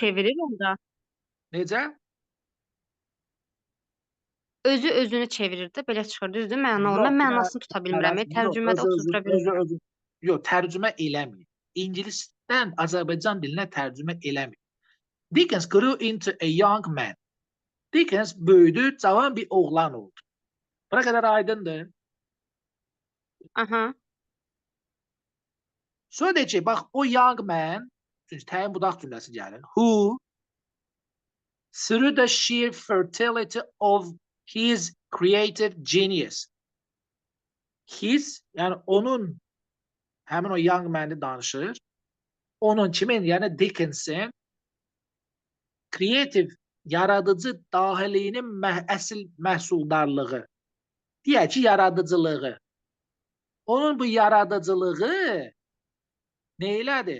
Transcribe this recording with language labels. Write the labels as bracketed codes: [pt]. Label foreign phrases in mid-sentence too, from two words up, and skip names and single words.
[az] çevirir onda. Necə? Özü özünü çevirir də belə çıxır. Düzdür? Məna olur. Yox, Mən mənasını tuta bilmirəm. Tərcümədə oturtdura bilmirəm. Yox, tərcümə eləmir. İngilisdən Azərbaycan dilinə tərcümə eləmir. [en] Dickens grew into a young man. [az] Dickens böyüdü, cavan bir oğlan oldu. Buna qədər aydındır. Aha. Sonra deyək ki, bax, o [en] young man, [az] çünki təyin budaq cümləsi gəlir. [en] Who, through the sheer fertility of his creative genius. His, [az] yəni onun, həmin o [en] young man'i [az] danışır. Onun kimin, yəni Dickens'in kreativ, yaradıcı dahilinin əsl məhsuldarlığı. Deyək ki, yaradıcılığı. Onun bu yaradıcılığı nə elədi?